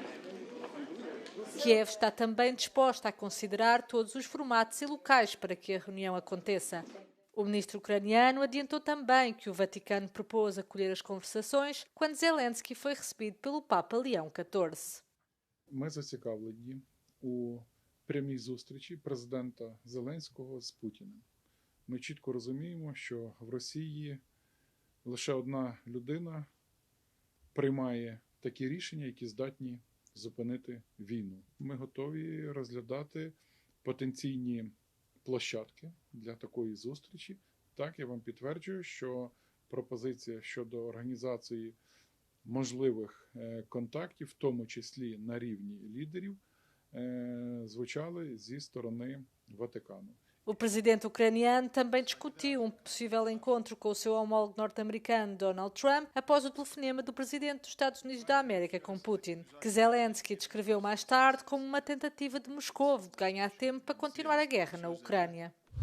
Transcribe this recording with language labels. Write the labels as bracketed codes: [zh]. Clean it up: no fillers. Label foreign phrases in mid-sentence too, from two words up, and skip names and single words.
[pt] Kiev está também disposta a considerar todos os formatos e locais para que a reunião aconteça. O ministro ucraniano adiantou também que o Vaticano propôs acolher as conversações quando Zelensky foi recebido pelo Papa Leão XIV. [uk] Ми зацікавлені у прямій зустрічі президента Зеленського з Путіним. Ми чітко розуміємо, що в Росії лише одна людина приймає такі рішення, які здатні зупинити війну. Ми готові розглядати потенційні площадки для такої зустрічі. Так, я вам підтверджую, що пропозиція щодо організації можливих контактів, в тому числі на рівні лідерів, звучали зі сторони Ватикану. [pt] O presidente ucraniano também discutiu possível encontro com o seu homólogo norte-americano Donald Trump após o telefonema do presidente dos Estados Unidos da América com Putin, que Zelensky descreveu mais tarde como uma tentativa de Moscou de ganhar tempo para continuar a guerra na Ucrânia.